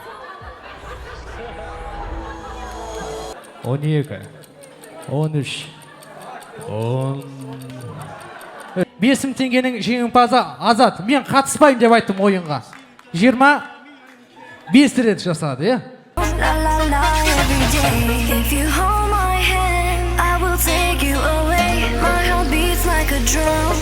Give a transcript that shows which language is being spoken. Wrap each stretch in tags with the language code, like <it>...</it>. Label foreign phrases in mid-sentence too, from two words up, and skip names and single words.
<kk>12, 13, 10. 5 теңгенің жеңімпазы Азат. Мен қатыспайын деп айттым ойынға. 25 рет жасады, е?</kk> <en>La la la every day. If you hold my hand, I will take you away. My heart beats like a drum.</en>